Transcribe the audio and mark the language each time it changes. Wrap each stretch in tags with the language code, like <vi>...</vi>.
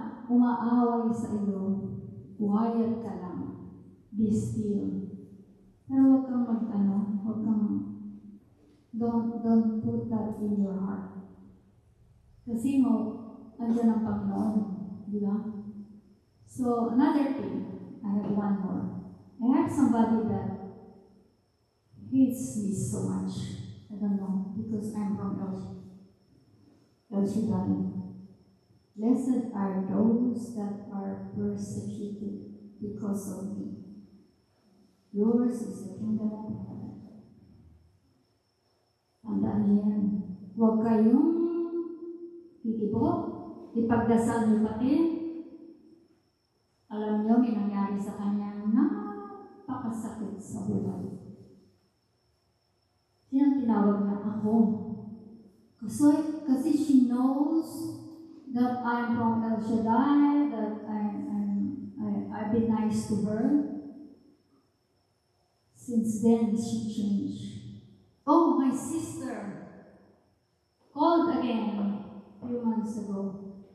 <tl>umaaway sa iyo, quiet ka lang.</tl> <en>Be still.</en> <tl>Pero huwag kang</tl> <en>don't put that in your heart.</en> <tl>Kasi andyan ang Panginoon, di ba?</tl> <en>So, another thing, I have one more. I have somebody that hates me so much. I don't know, because I'm from El Shaddai. Blessed are those that are persecuted because of me. Yours is the kingdom of heaven.</en> <tl>Tandaan niyo yan. Huwag kayong titibok. Ipagdasal niyo pati. Alam niyo, may nangyari sa kanya napakasakit sa buhay. Sino tinawag na ako? Kasi</tl> <en>she knows that I'm from El Shaddai, that I've been nice to her. Since then, she changed. Oh, my sister called again a few months ago.</en>